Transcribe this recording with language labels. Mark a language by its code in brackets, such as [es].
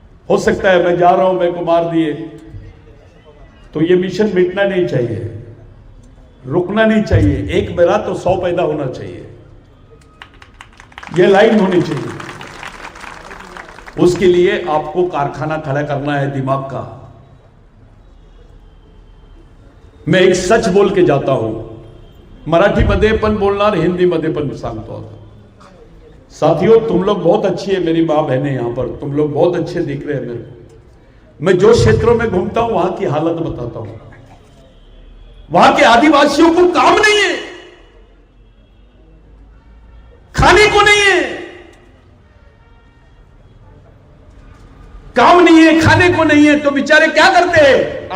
[hi] हो सकता है मैं जा रहा हूं, मेरे को मार दिए, तो ये मिशन मिटना नहीं चाहिए, रुकना नहीं चाहिए। एक मेरा तो 100 पैदा होना चाहिए, ये लाइन होनी चाहिए। उसके लिए आपको कारखाना खड़ा करना है दिमाग का। मैं एक सच बोल के जाता हूं, [mr] मराठीमध्ये पण बोलणार, हिंदीमध्ये पण सांगतो। [hi] साथियों, तुम लोग बहुत अच्छी है, मेरी माँ बहनें यहां पर, तुम लोग बहुत अच्छे दिख रहे हैं मेरे को। मैं जो क्षेत्रों में घूमता हूं वहां की हालत बताता हूं। वहां के आदिवासियों को काम नहीं है, खाने को नहीं है, काम नहीं है, खाने को नहीं है, तो बेचारे क्या करते हैं?